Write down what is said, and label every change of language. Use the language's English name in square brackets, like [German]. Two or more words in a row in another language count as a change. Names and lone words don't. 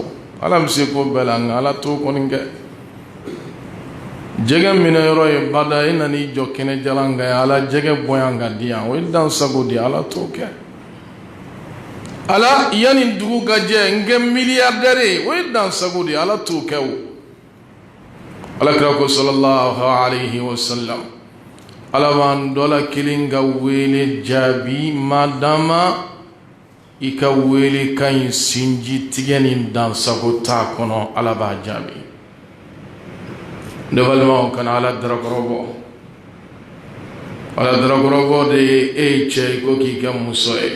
[Bambara] Ala bɛ se ko bɛɛ la nka Ala t'o kɔni kɛ. Jɛgɛ minɛ yɔrɔ ye bada, e nan'i jɔ kɛnɛ jalan kan, Ala jɛgɛ bɔyan ka di yan, o ye dan sago di, Ala t'o kɛ. Ala, yanni dugu ka jɛ n kɛ miliyardɛri ye, o ye dan sago di, Ala t'o kɛ o. Alakira ko [Arabic] صلى الله عليه وسلم, [Bambara] Ala b'an dɔ la kelen ka wele jaabi madama i ka wele ka ɲi sinji tigɛ ni dansago t'a kɔnɔ, Ala b'a jaabi. Ne balimaw, kana Ala darakɔrɔbɔ. Ala darakɔrɔbɔ de ye e ye cɛ ye ko k'i kɛ muso ye.